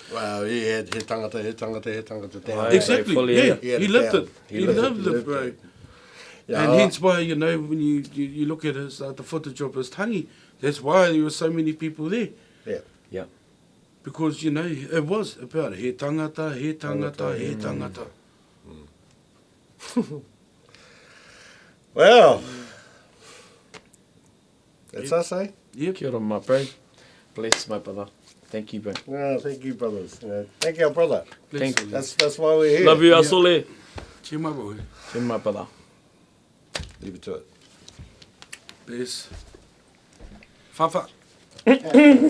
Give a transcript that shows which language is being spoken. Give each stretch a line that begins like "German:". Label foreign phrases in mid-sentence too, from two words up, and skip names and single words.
English: Well, he had
Māori: he tangata
English: down. Right. exactly. fully, Yeah, yeah. he lived it. He He lived lived it, it, bro. Yeah, And hence why when you look at his the footage of his tangi, that's why there were so many people there. Yeah. Because it was about
Māori: he tangata, he tangata, he tangata.
English: Well, that's us, eh? Yep.
Māori: Kia ora,
English: my bro. Bless my brother. Thank you, bro. No, thank you, brothers. Thank our brother. Thank you. That's why we're here. Love you, Yeah. Asole. Cheer my boy. You're my brother. Leave it to it. Bless. Fafa.